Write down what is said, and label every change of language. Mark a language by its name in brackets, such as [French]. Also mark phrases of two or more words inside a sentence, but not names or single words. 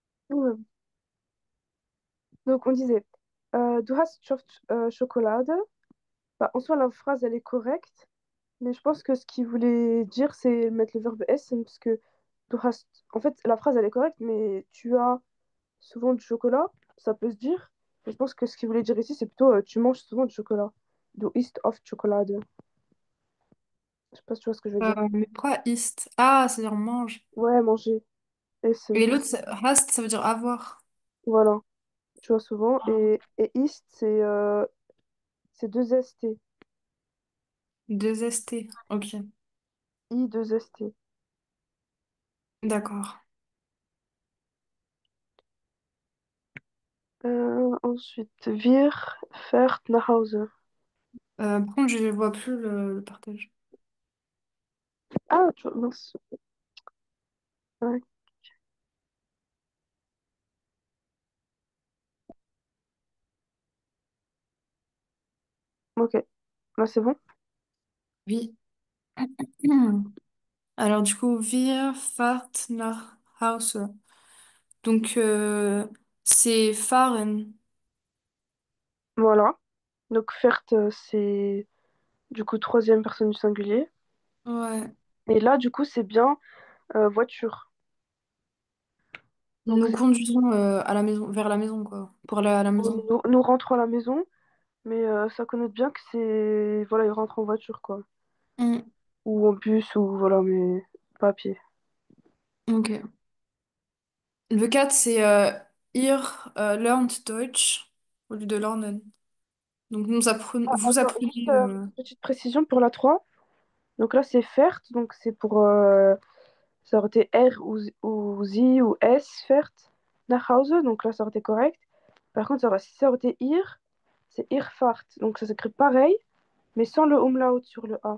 [French] Ouais. Donc on disait, [German] du hast Schokolade. [French] Bah, en soi, la phrase, elle est correcte, mais je pense que ce qu'il voulait dire, c'est mettre le verbe essen, parce que [German] du hast... [French] En fait, la phrase, elle est correcte, mais tu as souvent du chocolat, ça peut se dire. Mais je pense que ce qu'il voulait dire ici, c'est plutôt tu manges souvent du chocolat. [German] Du isst oft Schokolade. [French] Je sais pas si tu vois ce que je veux dire. Mais pourquoi ist? Ah, c'est-à-dire mange. Ouais, manger. Essen. Et l'autre, hast, ça veut dire avoir. Voilà, tu vois souvent. Ah. Et ist, c'est deux ST. Deux ST. Ok, I, deux ST. d'accord. Ensuite, [German] wir, fährt nach Hause. [French] Par contre, je vois plus le partage. Ah, tu vois, mince. Ouais, ok. Là, c'est bon. Oui. Alors du coup, [German] wir fahrt nach Hause. [French] Donc c'est fahren. Voilà. Donc, fährt, c'est du coup troisième personne du singulier. Ouais. Et là, du coup, c'est bien voiture. Donc, Nous conduisons à la maison, vers la maison, quoi. Pour aller à la maison. nous rentrons à la maison, mais ça connote bien que c'est. Voilà, ils rentrent en voiture, quoi. Mm. Ou en bus, ou voilà, mais pas à pied. Ok. Le 4, c'est [German] ihr lernt Deutsch [French] au lieu de lernen. Donc Ah, vous attends, juste apprenez. petite précision pour la 3. Donc là, c'est fährt, donc c'est pour. Ça aurait été R ou Z ou S, [German] fährt, nach Hause, [French] donc là, ça aurait été correct. Par contre, si ça aurait été ir, c'est irfahrt, donc ça s'écrit pareil, mais sans le umlaut sur le A.